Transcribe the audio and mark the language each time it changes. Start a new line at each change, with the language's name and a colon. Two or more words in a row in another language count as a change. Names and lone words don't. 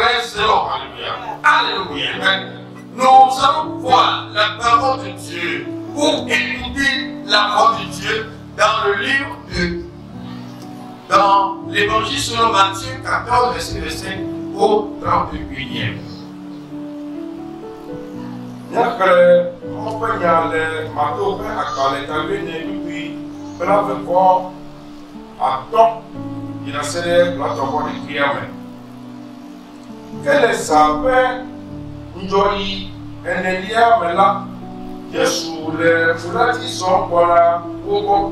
English: Praise the Lord.
French: Alléluia. Alléluia. Nous allons voir la parole de Dieu pour écouter la parole de Dieu dans le livre dans l'évangile selon Matthieu 14, verset 5 au 31e.
Ewe: Nyakre ƒe nya le Mato ƒe agbalẽ tabe ne nukui bla vekɔ atɔ̃ yina se ɖe gblɔtɔ ƒe ɖeklia me. Ke le zã ƒe ŋdzɔyi enelia me la, Yesu le ƒuɖati zɔm gbɔna wo gbɔ.